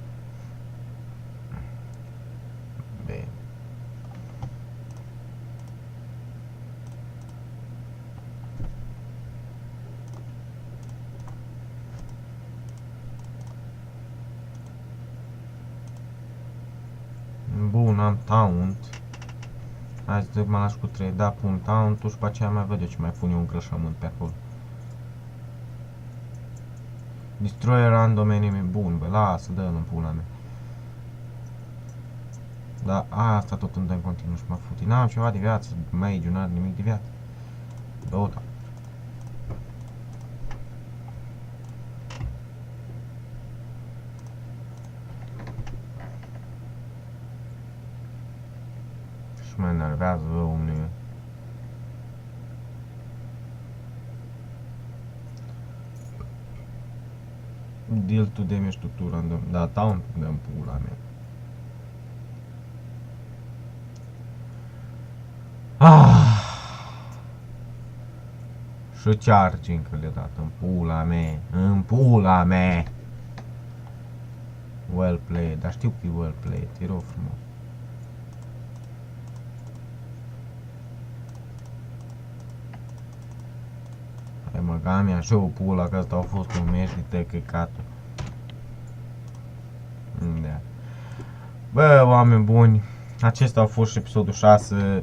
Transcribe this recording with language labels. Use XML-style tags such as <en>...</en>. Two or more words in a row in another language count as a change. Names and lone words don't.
<ro>Bine. Bun, am taunt. Hai să mă lași cu 3, da, pun taunt-ul și pe aceea mai văd eu ce mai pun eu un îngrășământ pe acolo.</ro> <en>Destroy random enemy,</en> <ro>bun, bă, lasă, dă-l în pula mea. Da, asta tot îmi dă în continuu și mă futi. N-am ceva de viață, mage, n-are nimic de viață. Dota. Și mă enervează, bă, omule.</ro> <en>Deal to damage to 2 random.</en> <ro>Da, taunt dăm pula mea. Și charge încă le-a dat în pula mea. În pula mea.</ro> <en>Well played,</en> <ro>dar știu că e</ro> <en>well played,</en> <ro>e rău frumos. Hai mă, gamia și o pula, că ăsta a fost un meci de tăcăcatul. Da. Bă, oameni buni, acesta a fost și episodul 6.</ro>